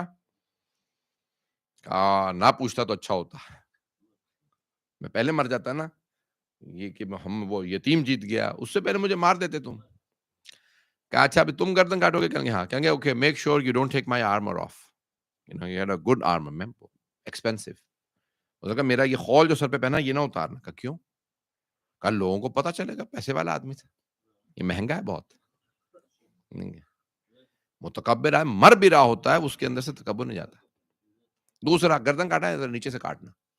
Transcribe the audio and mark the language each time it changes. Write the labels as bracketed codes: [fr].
[ur] اچھا نہ پوچھتا تو اچھا ہوتا، میں پہلے مر جاتا نا. یہ کہ محمد وہ یتیم جیت گیا، اس سے پہلے مجھے مار دیتے تم. کہا اچھا ابھی تم گردن کاٹو گے؟ کہیں گے ہاں. کہیں گے [en] Okay make sure you don't take my armour off. you had a good armor, ma'am, expensive. [ur] اس نے کہا میرا یہ خول جو سر پہ پہنا یہ نہ اتارنا. کہا کیوں؟ کہا لوگوں کو پتا چلے گا پیسے والا آدمی تھا، یہ مہنگا ہے بہت. متکبر ہے، مر بھی رہا ہوتا ہے اس کے اندر سے تکبر نہیں جاتا. دوسرا گردن کاٹا ہے نیچے سے کاٹنا.